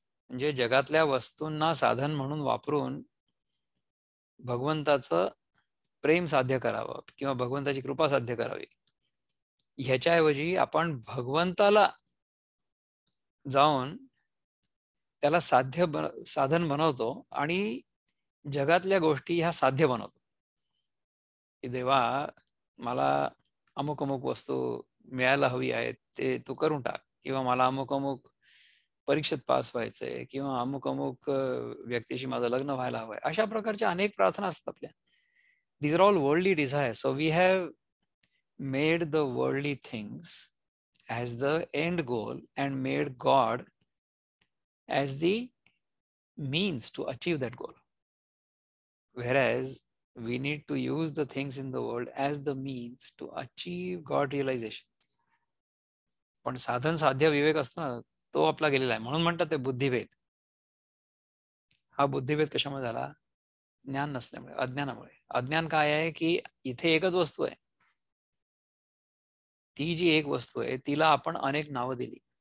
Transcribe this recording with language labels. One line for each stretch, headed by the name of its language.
Marathi: म्हणजे जगातल्या वस्तूंना साधन म्हणून वापरून भगवंताचं प्रेम साध्य करावं किंवा भगवंताची कृपा साध्य करावी, ह्याच्याऐवजी आपण भगवंताला जाऊन त्याला साधन बनवतो आणि जगातल्या गोष्टी ह्या साध्य बनवतो. की देवा मला अमुक अमुक वस्तू मिळायला हवी आहे, ते तू करून टाक. किंवा मला अमुक अमुक परीक्षेत पास व्हायचंय किंवा अमुक अमुक व्यक्तीशी माझं लग्न व्हायला हवंय. अशा प्रकारच्या अनेक प्रार्थना असतात आपल्या.
English: These are all worldly desires. So we have made the worldly things as the end goal and made God as the means to achieve that goal. Whereas we need to use the things in the world as the means to achieve God realization.
Marathi: पण साधन साध्य विवेक असतो ना, तो आपला गेलेला आहे. म्हणून म्हणतात ते बुद्धिभेद. हा बुद्धिभेद कशामुळे झाला? ज्ञान नसल्यामुळे, अज्ञानामुळे. अज्ञान काय आहे की इथे एकच वस्तू आहे, ती जी एक वस्तू आहे तिला आपण अनेक नावं दिली.